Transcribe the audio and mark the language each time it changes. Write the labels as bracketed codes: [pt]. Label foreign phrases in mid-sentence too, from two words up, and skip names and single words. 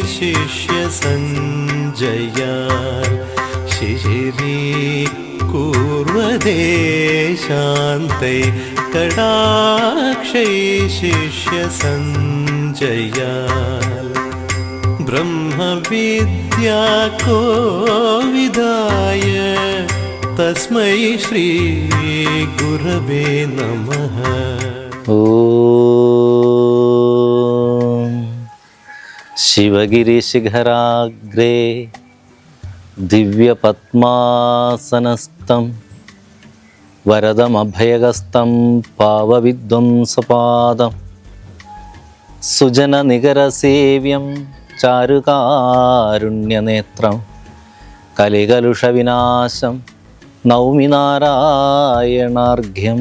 [sa] शिष्यसञ्जया शिशिरीकूर्वते शान्तै कटाक्षै शिष्यसञ्जया ब्रह्मविद्या कोविदाय तस्मै श्री गुरवे नमः. ഓം ശിവഗിരിശിഖരാഗ്രേ ദിവ്യപത്മാസനസ്ഥം വരദമഭയഗസ്തം പാവവിധ്വംസപാദം സുജനനികരസേവ്യം ചാരുകാരുണ്യനേത്രം കലികലുഷവിനാശം നൗമി നാരായണാർഘ്യം.